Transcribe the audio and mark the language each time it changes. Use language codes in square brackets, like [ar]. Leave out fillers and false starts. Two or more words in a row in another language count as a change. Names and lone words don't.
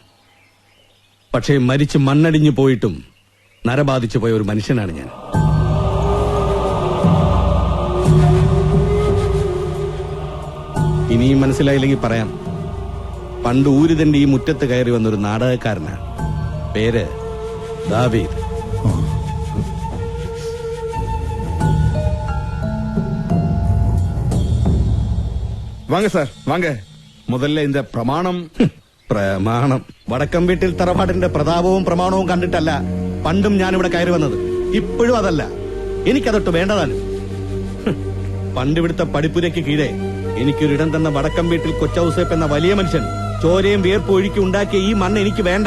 [ml] പക്ഷേ മരിച്ച് മണ്ണടിഞ്ഞു പോയിട്ടും നരബാധിച്ചു പോയ ഒരു മനുഷ്യനാണ് ഞാൻ. ഇനിയും മനസ്സിലായില്ലെങ്കിൽ പറയാം. പണ്ട് ഊരിതന്റെ ഈ മുറ്റത്ത് കയറി വന്നൊരു നാടകക്കാരനാണ്. പേര് ദാവീദ്. [ta] வாங்க சார் வாங்க. முதல்ல இந்த பிரமாணம். [ml] പ്രമാണം വടക്കം വീട്ടിൽ തറവാടിന്റെ പ്രതാപവും പ്രമാണവും കണ്ടിട്ടല്ല പണ്ടും ഞാനിവിടെ കയറി വന്നത്. ഇപ്പോഴും അതല്ല, എനിക്കതൊട്ട് വേണ്ടതാണ്. പണ്ട് ഇവിടുത്തെ പടിപ്പുരയ്ക്ക് കീഴെ എനിക്കൊരിടം തന്ന വടക്കം വീട്ടിൽ കൊച്ചൌസേപ്പ് എന്ന വലിയ മനുഷ്യൻ ചോരയും വിയർപ്പ് ഒഴുക്കി ഉണ്ടാക്കിയ ഈ മണ്ണ് എനിക്ക് വേണ്ട.